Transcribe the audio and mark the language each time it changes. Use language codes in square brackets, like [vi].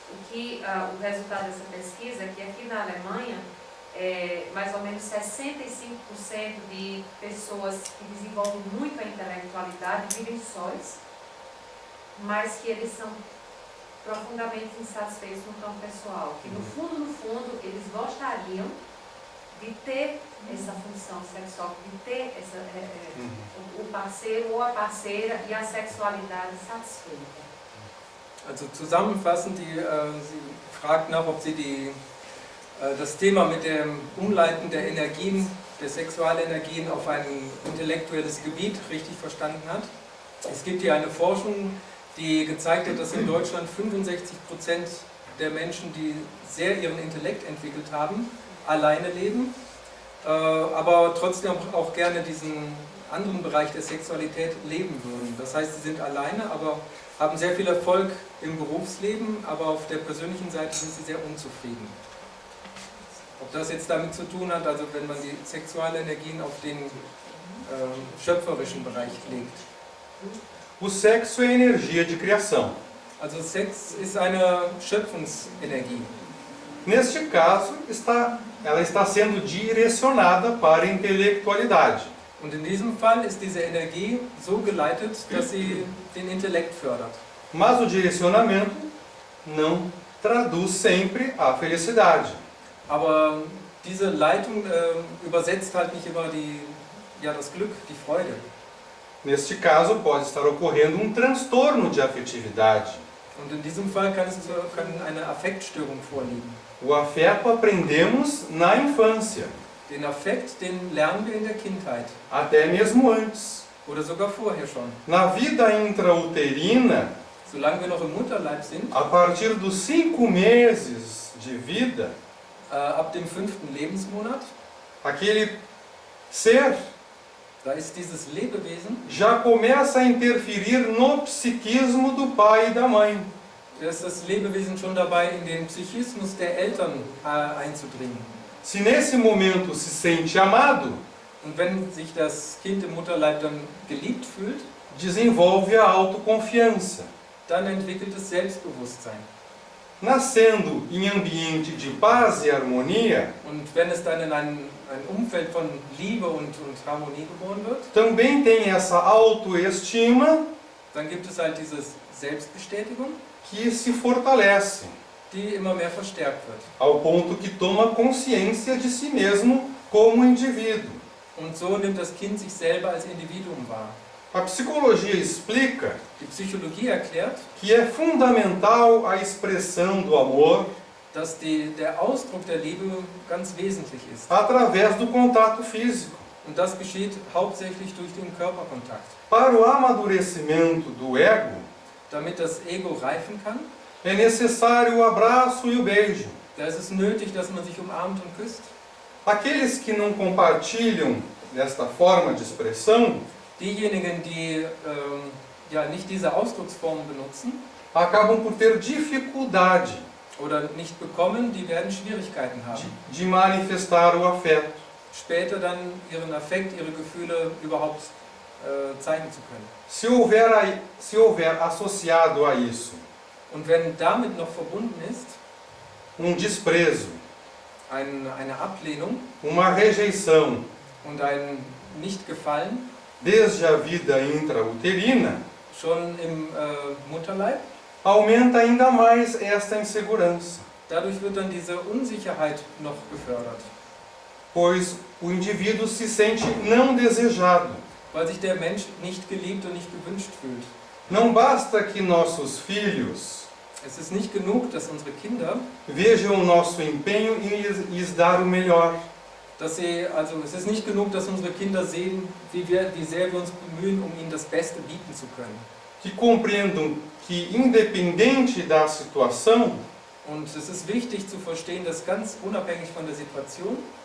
[pt] O resultado dessa pesquisa é que aqui na Alemanha, mais ou menos 65% de pessoas que desenvolvem muito a intelectualidade vivem sós, mas que eles são profundamente insatisfeitos no campo pessoal, que no fundo, eles gostariam de ter essa função sexual, de ter o parceiro ou a parceira e a sexualidade satisfeita. [de] Also zusammenfassend, sie fragt nach, ob sie das Thema mit dem Umleiten der Energien, der Sexualenergien auf ein intellektuelles Gebiet richtig verstanden hat. Es gibt hier eine Forschung, die gezeigt hat, dass in Deutschland 65% der Menschen, die sehr ihren Intellekt entwickelt haben, alleine leben, aber trotzdem auch gerne diesen anderen Bereich der Sexualität leben würden. Das heißt, sie sind alleine, aber haben sehr viel Erfolg im Berufsleben, aber auf der persönlichen Seite sind sie sehr unzufrieden. Ob das jetzt damit zu tun hat, also wenn man die Sexualenergien auf den schöpferischen Bereich legt. [pt] o sexo é energia de criação. [de] Also Sex ist eine Schöpfungsenergie. [pt] Neste caso, ela está sendo direcionada para a intelectualidade. [de] Und in diesem Fall ist diese Energie so geleitet, dass sie den Intellekt fördert. [pt] Mas o direcionamento não traduz sempre a felicidade. [de] Aber diese Leitung übersetzt halt nicht immer das Glück, die Freude. [pt] Neste caso, pode estar ocorrendo um transtorno de afetividade. [de] Und in diesem Fall kann eine Affektstörung vorliegen. [pt] O afeto aprendemos na infância, [de] Den Affekt, den lernen wir in der Kindheit [pt] até mesmo antes. [de] oder sogar vorher schon. [pt] Na vida intrauterina, [de] Solange wir noch im Mutterleib sind, [pt] a partir dos 5 meses de vida, [de] ab dem 5. Lebensmonat, [pt] aquele ser [de] da ist dieses Lebewesen, [pt] já começa a interferir no psiquismo do pai e da mãe. [de] da ist das Lebewesen schon dabei, in den Psychismus der Eltern einzudringen. [pt] Se nesse momento se sente amado, [de] Und wenn sich das Kind im Mutterleib dann geliebt fühlt, [pt] desenvolve a autoconfiança. [de] dann entwickelt es Selbstbewusstsein. [pt] Nascendo em ambiente de paz e harmonia, [de] Und wenn es dann in ein Umfeld von Liebe und Harmonie geboren wird, [pt] também tem essa autoestima [de] dann gibt es halt diese Selbstbestätigung, [pt] que se fortalece, [de] die immer mehr verstärkt wird. [pt] ao ponto que toma consciência de si mesmo como indivíduo. [de] Und so nimmt das Kind sich selber als Individuum wahr. [pt] A psicologia explica [de] Die Psychologie erklärt, [pt] que é fundamental a expressão do amor [de] dass der Ausdruck der Liebe ganz wesentlich ist. [pt] através do contato físico. [de] Und das geschieht hauptsächlich durch den Körperkontakt. [pt] Para o amadurecimento do ego, [de] Damit das Ego reifen kann, [pt] é necessário o abraço e o beijo. [de] da ist es nötig, dass man sich umarmt und küsst. [pt] Aqueles que não compartilham desta forma de expressão [de] Diejenigen, die ja, nicht diese Ausdrucksform benutzen [pt] acabam por ter dificuldade [de] oder nicht bekommen, die werden Schwierigkeiten haben, [pt] de manifestar o afeto. [de] später dann ihren Affekt, ihre Gefühle überhaupt zeigen zu können. [pt] Se houver associado a isso [de] Und wenn damit noch verbunden ist, [pt] desprezo, [de] eine Ablehnung [pt] uma rejeição [de] und ein Nicht-Gefallen, [pt] desde a vida intrauterina, [de] schon im Mutterleib, [pt] aumenta ainda mais esta insegurança, [de] dadurch wird dann diese Unsicherheit noch gefördert, [pt] pois o indivíduo se sente não desejado. [de] weil sich der Mensch nicht geliebt und nicht gewünscht fühlt. [pt] Não basta que nossos filhos [de] Es ist nicht genug, dass unsere Kinder, [pt] vejam o nosso empenho em lhes dar o melhor. [de] es ist nicht genug, dass unsere Kinder sehen, wie sehr wir uns bemühen, um ihnen das Beste bieten zu können. [pt] Que compreendam que, independente da situação, [de] Und es ist wichtig zu verstehen, dass ganz unabhängig von der Situation,